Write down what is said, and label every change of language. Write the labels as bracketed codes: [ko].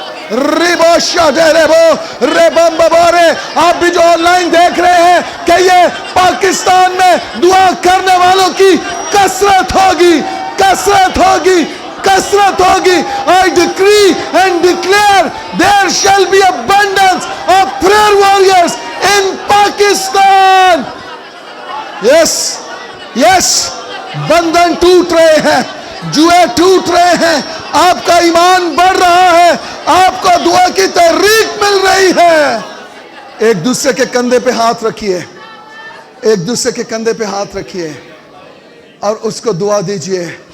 [ur] ریبو شادے ریبو ریبم ببارے. آپ بھی جو آن لائن دیکھ رہے ہیں کہیے پاکستان میں دعا کرنے والوں کی کثرت ہوگی, کثرت ہوگی, کثرت ہوگی. [en] I decree and declare there shall be abundance of prayer warriors in Pakistan. [ur] Yes, yes, بندھن ٹوٹ رہے ہیں, جوئے ٹوٹ رہے ہیں, آپ کا ایمان بڑھ رہا ہے, آپ کو دعا کی تحریک مل رہی ہے. ایک دوسرے کے کندھے پہ ہاتھ رکھیے, ایک دوسرے کے کندھے پہ ہاتھ رکھیے اور اس کو دعا دیجئے.